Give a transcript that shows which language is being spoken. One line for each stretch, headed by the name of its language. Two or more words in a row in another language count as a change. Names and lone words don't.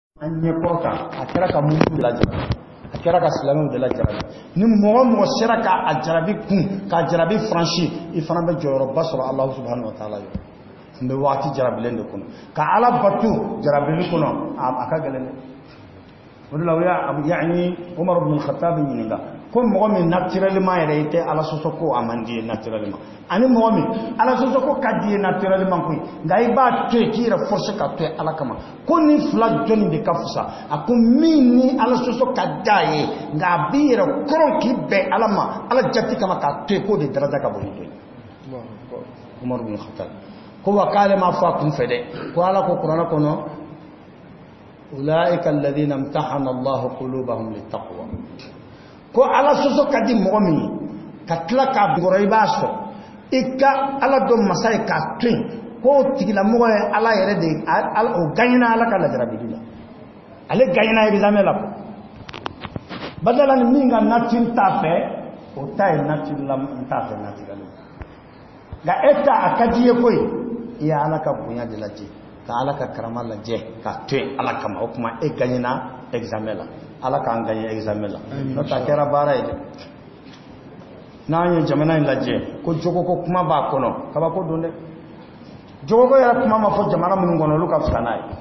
Bambara: an ye kɔrɔta a kɛra ka mun de lajarabi a kɛra ka silamɛw de lajarabi ni mɔgɔ mɔgɔ sera ka a jarabi kun ka jarabi franchi i fana bɛ jɔyɔrɔba sɔrɔ
Arabic: الله سبحانه وتعالى
Bambara: ye n bɛ waati jarabilen de kɔnɔ ka ala batu jarabili kɔnɔ a ka gɛlɛn o de la o y'a yani Umar ibn al-Khattab ɲininka ko mɔgɔ min naturellement yɛrɛ i tɛ ala sɔsɔ ko a man di ye naturellement ani mɔgɔ min ala sɔsɔ ko ka di ye naturellement koyi nka i b'a to yen k'i yɛrɛ forcer ka to yen ala kama ko ni fila jɔnni de ka fisa a ko min ni ala sɔsɔ ka da ye nka a b'i yɛrɛ kɔrɔ k'i bɛn ala ma ala jati kama k'a to yen k'o de daraja ka bon ni to ye Umar ibn Khattab ko wa k'ale ma fɔ a kun fɛ dɛ ko ala ko kuranɛ kɔnɔ
Arabic: أولئك الذين امتحن الله قلوبهم للتقوى
Bambara: ko ala sɔsɔ ka di mɔgɔ min ye ka tila k'a bugɔrɔ i b'a sɔrɔ i ka ala dɔn masa ye k'a to yen k'o tigilamɔgɔ ye ala yɛrɛ de o gagnera ala ka lajarabili la ale
French: gagnera examen
Bambara: la ko badala ni min ka nature t'a fɛ o ta ye nature la n t'a fɛ nature la nka e ta a ka di ye koyi i ye ala ka bonya de lajɛ ka ala ka karama lajɛ k'a to yen ala kama o tuma e
French: gagnera examen
Bambara: la ala k'an
French: gagner examen
Bambara: la n'o tɛ a kɛra baara ye dɛ n'an ye jamana in lajɛ ko jogo ko kuma b'a kɔnɔ kabako don dɛ jogo ko yɛrɛ kuma ma fɔ jamana minnu kɔnɔ olu ka fisa n'a ye